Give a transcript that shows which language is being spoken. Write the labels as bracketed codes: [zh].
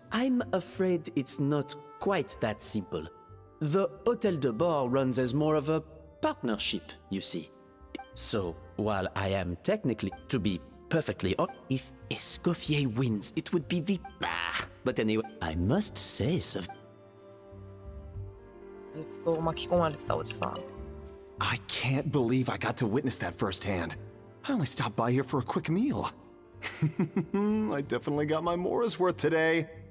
[en] I'm afraid it's not quite that simple. The Hôtel de Bord runs as more of a partnership, you see. So, while I am technically, to be perfectly honest, if Escoffier wins, it would be the... But anyway, I must say, [ja] ずっと巻き込まれてたおじさん。 [en] I can't believe I got to witness that firsthand. I only stopped by here for a quick meal. I definitely got my Mora's worth today.